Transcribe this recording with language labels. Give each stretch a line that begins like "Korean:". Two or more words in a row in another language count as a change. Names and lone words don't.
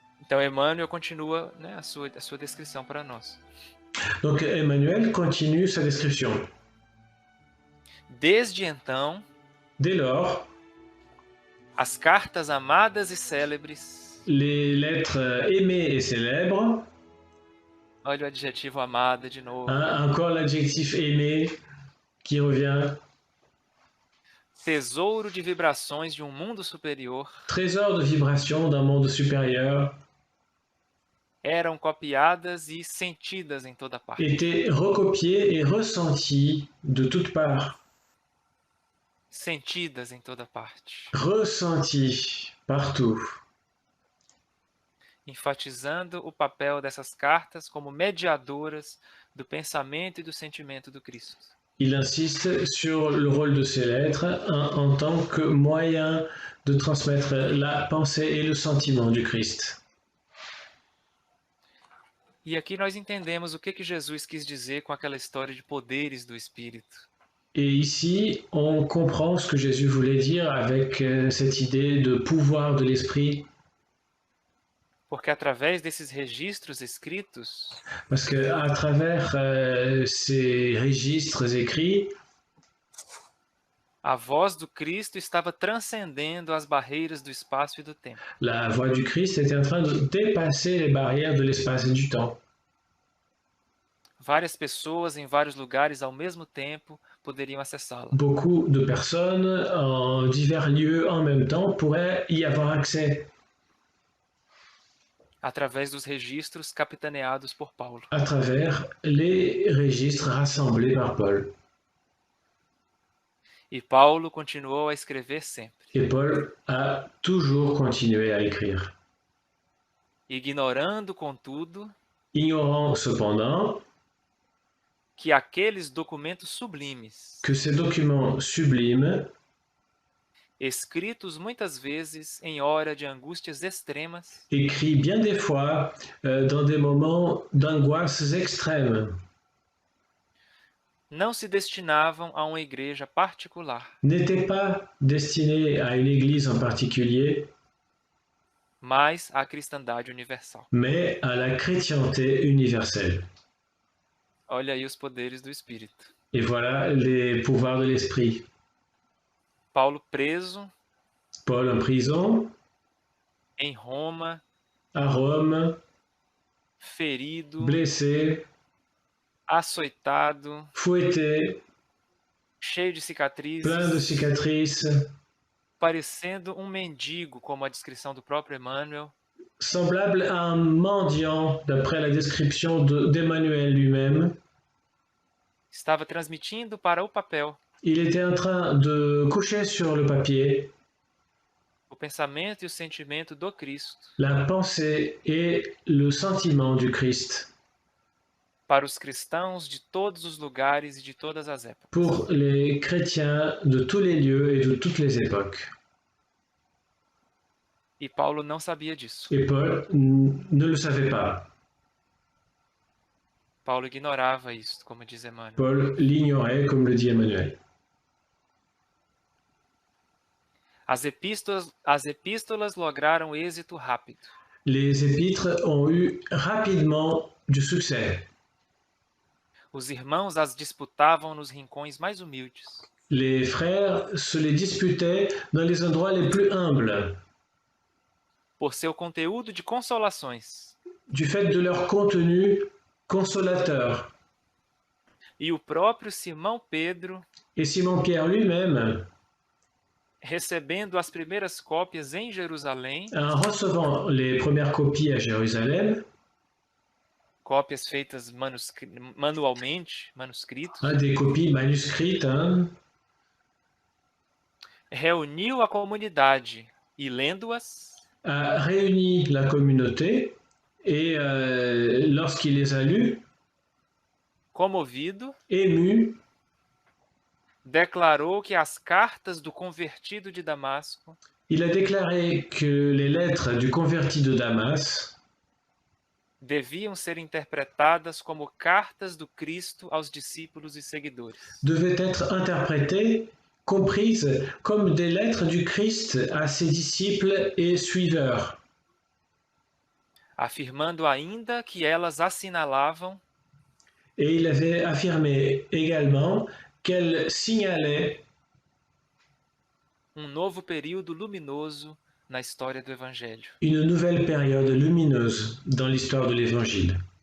Portuguese: Então, Emmanuel continua, né, a sua descrição para nós.
French: Donc Emmanuel continue sa description.
Portuguese: Desde então,
French: Dès lors,
Portuguese: as cartas amadas e célebres,
French: les lettres aimées et célèbres,
Portuguese: olha o adjetivo amada de novo,
French: hein, encore l'adjectif aimé qui revient,
Portuguese: tesouro de vibrações de um mundo superior,
French: trésor de vibration d'un monde supérieur,
Portuguese: eram copiadas e sentidas em toda parte.
French: étaient recopiées et ressenties de toutes parts.
Portuguese: Sentidas em toda parte.
French: Ressenties partout.
Portuguese: Enfatizando o papel dessas cartas como mediadoras do pensamento e do sentimento do Cristo.
French: Il insiste sur le rôle de ces lettres en tant que moyen de transmettre la pensée et le sentiment du Christ.
Portuguese: E aqui nós entendemos o que Jesus quis dizer com aquela história de poderes do Espírito.
French: Et ici, on comprend ce que Jésus voulait dire avec cette idée de pouvoir de l'esprit.
Portuguese: Porque através desses registros escritos,
French: Parce qu'à travers ces registres écrits,
Portuguese: a voz do Cristo estava transcendendo as barreiras do espaço e do tempo.
French: la voix du Christ était en train de dépasser les barrières de l'espace et du temps.
Portuguese: Várias pessoas em vários lugares ao mesmo tempo poderiam acessá-la.
French: Beaucoup de personnes en divers lieux en même temps pourraient y avoir accès.
Portuguese: Através dos registros capitaneados por Paulo.
French: À travers les registres rassemblés par Paul.
Portuguese: E Paulo continuou a escrever sempre.
French: Et Paul a toujours continué à écrire.
Portuguese: Ignorando, contudo,
French: Ignorant cependant
Portuguese: que aqueles documentos sublimes,
French: que ces documents sublimes,
Portuguese: escritos muitas vezes em hora de angústias extremas,
French: écrits bien des fois dans des moments d'angoisse extrême,
Portuguese: não se destinavam a uma igreja particular,
French: n'étaient pas destinés à une église en particulier,
Portuguese: mas à cristandade universal.
French: mais à la chrétienté universelle.
Portuguese: Olha aí os poderes do Espírito.
French: Et voilà les pouvoirs de l'esprit.
Portuguese: Paulo preso
French: Paul en prison,
Portuguese: em Roma,
French: à Rome,
Portuguese: ferido,
French: blessé,
Portuguese: açoitado,
French: fouetté,
Portuguese: cheio de cicatrizes,
French: plein de cicatrices,
Portuguese: parecendo um mendigo, como a descrição do próprio Emmanuel,
French: semblable à un mendiant, d'après la description d'Emmanuel lui-même.
Portuguese: estava transmitindo para o papel
French: Il était en train de coucher sur le papier
Portuguese: o pensamento e o sentimento do Cristo
French: la pensée et le sentiment du Christ
Portuguese: para os cristãos de todos os lugares e de todas as épocas.
French: pour les chrétiens de tous les lieux et de toutes les époques.
Portuguese: E Paulo não sabia disso.
French: Et Paul ne le savait pas.
Portuguese: Paulo ignorava isso, como diz Emmanuel.
French: Paul l'ignorait, comme le dit Emmanuel.
Portuguese: As epístolas lograram êxito rápido.
French: Les épîtres ont eu rapidement du succès.
Portuguese: Os irmãos as disputavam nos rincões mais humildes.
French: Les frères se les disputaient dans les endroits les plus humbles.
Portuguese: Por seu conteúdo de consolações.
French: Du fait de leur contenu consolateur.
Portuguese: E o próprio Simão Pedro,
French: et Simon-Pierre lui-même,
Portuguese: recebendo as primeiras cópias em Jerusalém,
French: en recevant les premières copies à Jérusalem,
Portuguese: cópias feitas manualmente, manuscritos,
French: des copies manuscrites,
Portuguese: reuniu a comunidade e, lendo-as,
French: a réuni la communauté et lorsqu'il les a lues,
Portuguese: comovido,
French: ému,
Portuguese: declarou que as cartas do convertido de Damasco
French: il a déclaré que les lettres du converti de Damas
Portuguese: deviam ser interpretadas como cartas do Cristo aos discípulos e seguidores.
French: devaient être interprétées, comprises comme des lettres du Christ à ses disciples et suiveurs.
Portuguese: afirmando ainda que elas assinalavam
French: Et il avait affirmé également qu'elle signalait
Portuguese: novo período luminoso na história do Evangelho.
French: une nouvelle période lumineuse dans l'histoire de l'Évangile.